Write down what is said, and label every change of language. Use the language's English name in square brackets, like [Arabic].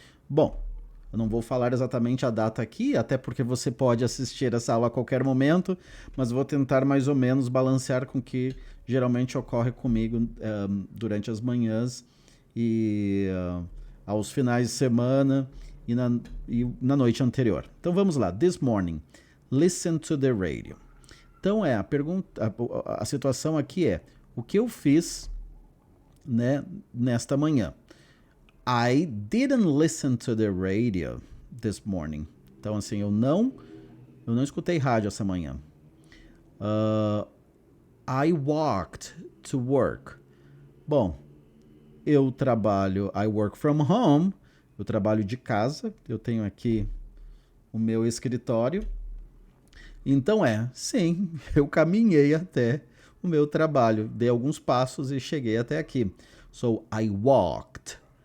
[Portuguese] Bom, eu não vou falar exatamente a data aqui, até porque você pode assistir essa aula a qualquer momento, mas vou tentar mais ou menos balancear com o que geralmente ocorre comigo durante as manhãs e aos finais de semana e na noite anterior. Então vamos lá. [English] This morning, listen to the radio. [Portuguese] Então a pergunta, a situação aqui é: o que eu fiz, né, nesta manhã? [English] I didn't listen to the radio this morning. [Portuguese] Então, assim, eu não escutei rádio essa manhã. [English] I walked to work. [Portuguese] Bom, eu trabalho, [English] I work from home. [Portuguese] Eu trabalho de casa. Eu tenho aqui o meu escritório. Então sim, eu caminhei até o meu trabalho. Dei alguns passos e cheguei até aqui. [English] So, I walked.